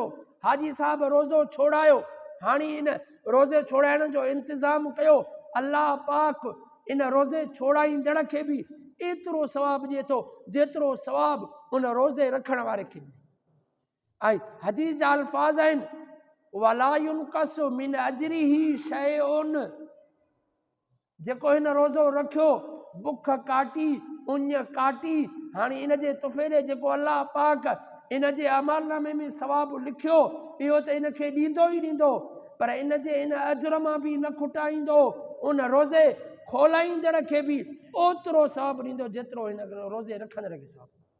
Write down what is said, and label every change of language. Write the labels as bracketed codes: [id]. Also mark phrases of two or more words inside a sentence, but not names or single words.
[sd] हाजी साहब रोज़ो छोड़ायो, हाणे इन रोज़े छोड़ाइण जो इंतज़ाम कयो, अल्लाह पाक इन रोज़े छोड़ाईंदड़ खे बि एतिरो सवाबु ॾिए थो जेतिरो सवाबु उन रोज़े रखण वारे खे। ऐं हदीस जा अल्फाज़ आहिनि [ar] ولا ينقص من أجره شيء, [sd] जेको हिन रोज़ो रखियो बुख काटी उञ काटी, हाणे इन जे तुफ़ैले जेको अल्लाह पाक इन जे अमलनामे में सवाबु लिखियो इहो त इनखे ॾींदो ई ॾींदो। पर इन जे इन अजर मां बि न खुटाईंदो, उन रोज़े खोलाईंदड़ खे बि ओतिरो सवाबु ॾींदो जेतिरो हिन रोज़े रखंदड़ खे सवाबु।